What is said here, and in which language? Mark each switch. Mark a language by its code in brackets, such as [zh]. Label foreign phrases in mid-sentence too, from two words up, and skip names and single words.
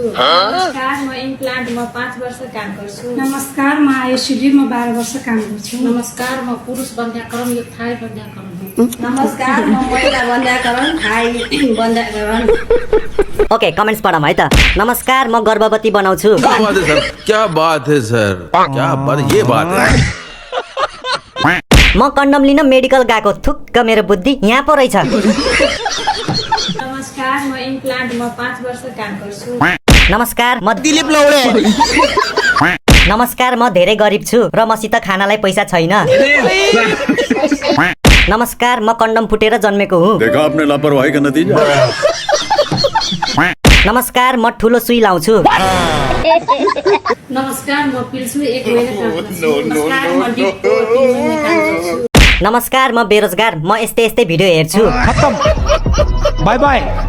[ne] नमस्कार, म इम्प्लान्ट 5 वर्ष काम गर्छु। नमस्कार, म आइसिडी 12 वर्ष काम गर्छु। नमस्कार, म पुरुष वन्ध्याकरण यो थाई वन्ध्याकरण। नमस्कार, म महिला वन्ध्याकरण थाई वन्ध्याकरण। ओके, कमेन्ट्स पढौँ है त। नमस्कार, म गर्भवती बनाउँछु। [hi] क्या बात है सर, क्या बात है सर, क्या बात, ये बात है। [ne] म कन्डम लिन मेडिकल गएको, थुक्क मेरो बुद्धि यहाँ पो रहेछ। नमस्कार, म इम्प्लान्ट 5 वर्ष काम गर्छु। नमस्कार, म दिलीप लौडे। नमस्कार, म धेरै गरिब छु र मसित खानालाई पैसा छैन। नमस्कार, म कन्डम फुटेर जन्मेको हुँ। [hi] देखा आपने लापरवाही का नतीजा। [ne] नमस्कार, म ठुलो सुई लाउँछु। नमस्कार, म पिल्सु 1 महिना काम गर्छु। नमस्कार, म डिपो 3 महिना काम गर्छु। नमस्कार, म बेरोजगार, म यस्तै यस्तै भिडियो हेर्छु। [en] bye bye.